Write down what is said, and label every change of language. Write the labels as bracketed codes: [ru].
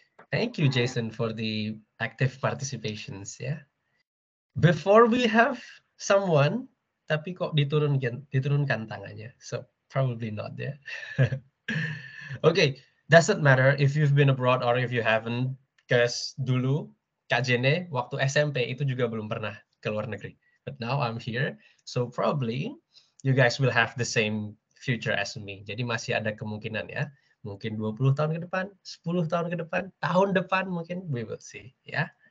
[en] Thank you, Jason, for the active participations. Yeah. Before we have someone, [id] tapi kok diturunkan tangannya. [en] So probably not there. Okay, doesn't matter if you've been abroad or if you haven't. [id] Because dulu Kak Jene waktu SMP itu juga belum pernah ke luar negeri. [en] But now I'm here, so probably you guys will have the same future as me. [id] Jadi masih ada kemungkinan ya. Mungkin 20 tahun ke depan, 10 tahun ke depan, tahun depan mungkin, [en] we will see [id] ya.